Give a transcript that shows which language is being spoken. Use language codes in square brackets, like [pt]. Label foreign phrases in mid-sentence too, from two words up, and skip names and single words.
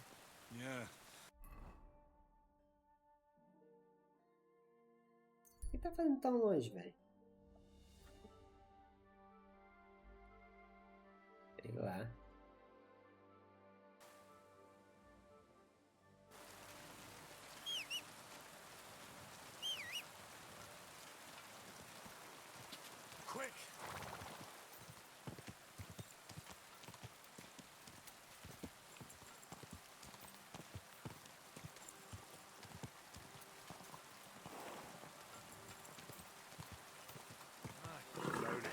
[pt] Nie. Por que tá fazendo tão longe, velho? Sei lá. Quick! Slowly.